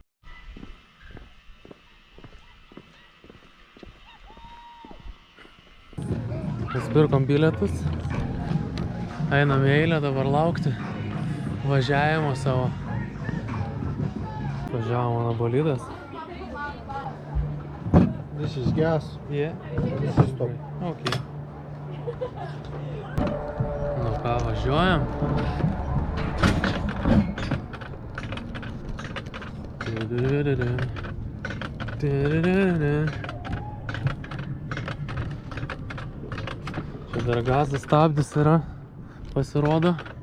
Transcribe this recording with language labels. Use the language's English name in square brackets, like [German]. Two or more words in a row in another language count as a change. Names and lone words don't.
[Lithuanian] Nusipirkom bilietus. Einam į eilę dabar laukti važiavimo savo. Važiavo mano bolidas. [English] This is gas. Yeah. This is stop. [Lithuanian] Okay. Nu ką, važiuojam. Čia dar gazas stabdis yra, pasirodo.